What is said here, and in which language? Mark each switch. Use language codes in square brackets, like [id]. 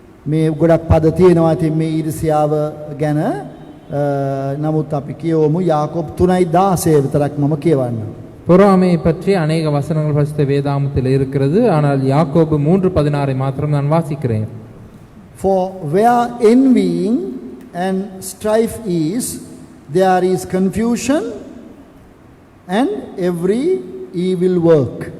[si] මේ ගොඩක් පද තියෙනවා ඉතින් මේ ඊර්ෂ්‍යාව ගැන නමුත් අපි කියවමු යාකෝබ් 3:16 විතරක් මම කියවන්නම්. [ta] பொறாமையை பற்றி அநேக வசனங்கள் பரிசுத்த வேதாகமத்தில் இருக்கிறது. ஆனால் யாக்கோபு 3:16 மாத்திரம் நான் வாசிக்கிறேன். [en] For where envying and strife is, there is confusion and every evil work.